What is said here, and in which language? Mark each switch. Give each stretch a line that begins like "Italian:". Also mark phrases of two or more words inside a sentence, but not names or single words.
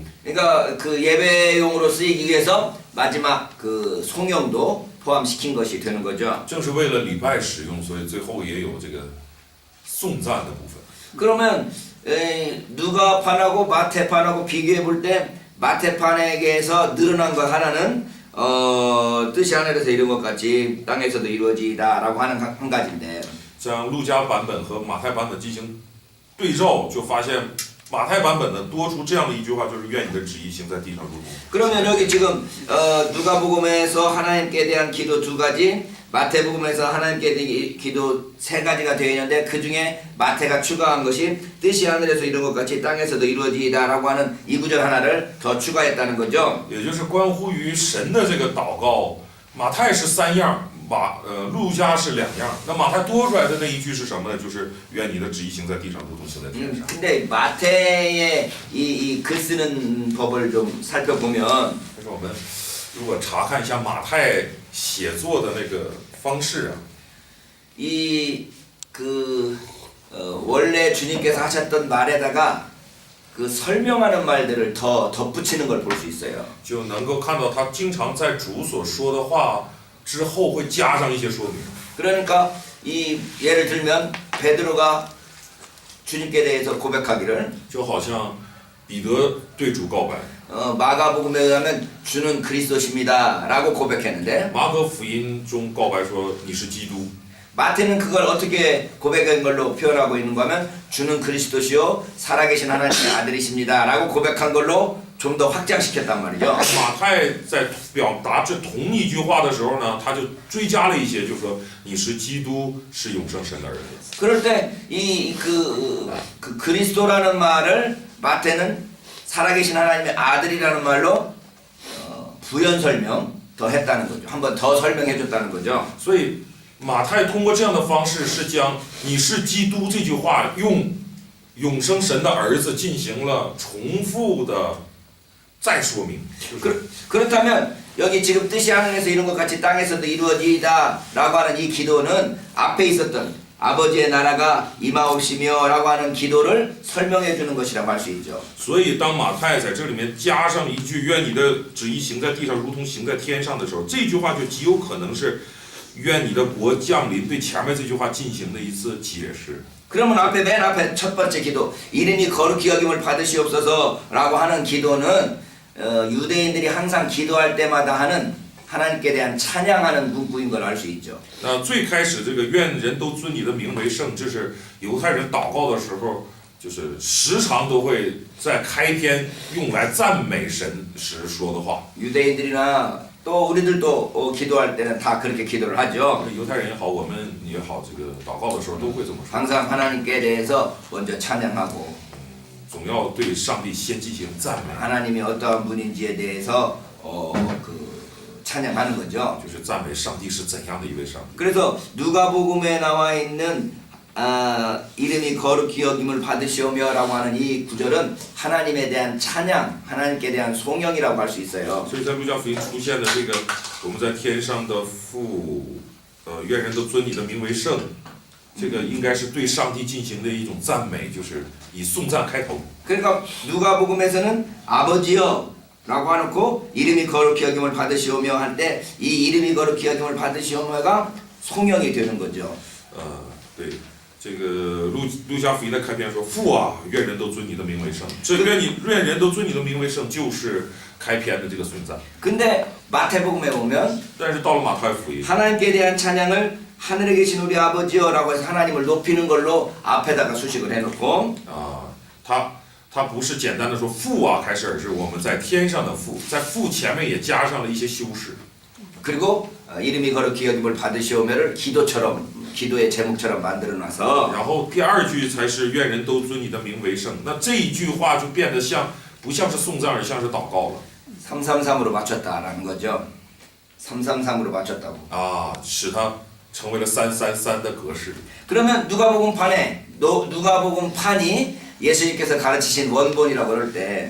Korean: 그러니까 그 예배용으로 쓰이기 위해서 마지막 그 송영도 포함시킨 것이 되는 거죠.
Chinese: 正是为了礼拜使用，所以最后也有这个颂赞的部分。
Korean: 그러면 누가판하고 마태판하고 비교해 볼 때 마태판에게서 늘어난 것 하나는 뜻이 하늘에서 이룬 것 같이 땅에서도 이루어지다라고 하는 한 가지인데
Chinese: 将路加版本和马太版本进行对照，就发现马太版本呢多出这样的一句话，就是愿你的旨意行在地上如同。
Korean: 그러면 여기 지금 누가복음에서 하나님께 대한 기도 2가지, 마태복음에서 하나님께 대한 기도 3가지가 되어 있는데 그 중에 마태가 추가한 것이 뜻이 하늘에서 이룬 것 같이 땅에서도 이루어지다라고 하는 이 구절 하나를 더 추가했다는 거죠.
Chinese: 也就是关乎于神的这个祷告， 马太是3样，路加是2样。那马太多出来的那一句是什么呢？就是愿你的旨意行在地上，如同行在天上。
Korean: 근데 마태의 이 글 쓰는 법을 좀 살펴보면
Chinese: 但是我们如果查看一下马太写作的那个方式啊，
Korean: 원래 주님께서 하셨던 말에다가 그 설명하는 말들을 더 덧붙이는 걸 볼 수 있어요.
Chinese: 就能够看到他经常在主所说的话之后会加上一些说明。
Korean: 그러니까 이 예를 들면 베드로가 주님께 대해서 고백하기를
Chinese: 就好像彼得对主告白，
Korean: 마가복음에 의하면 주는 그리스도십니다라고 고백했는데
Chinese: 马可福音中告白说你是基督，
Korean: 마태는 그걸 어떻게 고백한 걸로 표현하고 있는가 하면 주는 그리스도시요 살아계신 하나님의 아들이십니다라고 고백한 걸로 좀 더 확장시켰단 말이죠.
Chinese: 马太在表达这同一句话的时候呢，他就追加了一些，就说你是基督，是永生神的儿子。
Korean: 그럴 때 그 그리스도라는 말을 마태는 살아계신 하나님의 아들이라는 말로 부연 설명 더 했다는 거죠. 한 번 더 설명해 줬다는 거죠.
Chinese: 所以马太通过这样的方式是将你是基督这句话用永生神的儿子进行了重复的再说明。
Korean: 그렇다면 여기 지금 뜻이 하늘에서 이룬 것 같이 땅에서도 이루어지이다 라고 하는 이 기도는 앞에 있었던 아버지의 나라가 임하옵시며 라고 하는 기도를 설명해 주는 것이라고 할 수 있죠.
Chinese: 所以当马太在这里面加上一句愿你的旨意行在地上如同行在天上的时候，这句话就极有可能是愿你的国降临对前面这句话进行的一次解释。
Korean: 그러면 맨 앞에 첫 번째 기도 이름이 거룩히 여김을 받으시옵소서라고 하는 기도는 유대인들이 항상 기도할 때마다 하는 하나님께 대한 찬양하는 문구인 걸 알 수 있죠.
Chinese: 那最开始这个愿人都尊你的名为圣，这是犹太人祷告的时候，就是时常都会在开篇用来赞美神时说的话。
Korean: 유대인들이나 또 우리들도 기도할 때는 다 그렇게 기도를 하죠.
Chinese: 犹太人也好，我们也好，这个祷告的时候都会这么说，
Korean: 항상 하나님께 대해서 먼저 찬양하고
Chinese: 总要对上帝先进行赞美，
Korean: 하나님이 어떠한 분인지에 대해서 찬양하는 거죠.
Chinese: 就是赞美上帝是怎样的一位上帝。
Korean: 그래서 누가복음에 나와 있는 이름이 거룩히 여김을 받으시오며라고 하는 이 구절은 하나님에 대한 찬양, 하나님께 대한 송영이라고 할 수 있어요.
Chinese: 所以在路加福音出现的这个我们在天上的父，愿人都尊你的名为圣，这个应该是对上帝进行的一种赞美，就是以颂赞开头。
Korean: 그러니까 누가복음에서는 아버지여 라고 해놓고 이름이 거룩히 여김을 받으시오며 할 때 이 이름이 거룩히 여김을 받으시오며가 송영이 되는 거죠.
Chinese: 对，这个路加福音的开篇说父啊，愿人都尊你的名为圣，这愿人都尊你的名为圣，就是开篇的这个颂赞。
Korean: 근데 마태복음에 보면
Chinese: 但是到了马太福音，
Korean: 하나님께 대한 찬양을 하늘에 계신 우리 아버지여라고 해서 하나님을 높이는 걸로 앞에다가 수식을 해놓고
Chinese: 他不是简单的说父啊开始，而是我们在天上的父，在父前面也加上了一些修饰。
Korean: 그리고 이름이 거룩히 여김을 받으시오며를 기도처럼 기도의 제목처럼 만들어놔서
Chinese: 然后第二句才是愿人都尊你的名为圣，那这一句话就变得不像是颂赞，而像是祷告了。
Korean: 333으로 맞췄다라는 거죠. 333으로 맞췄다고.
Chinese: 使它成为了333的格式。
Korean: 그러면 누가복음 판이 예수님께서 가르치신 원본이라고 그럴 때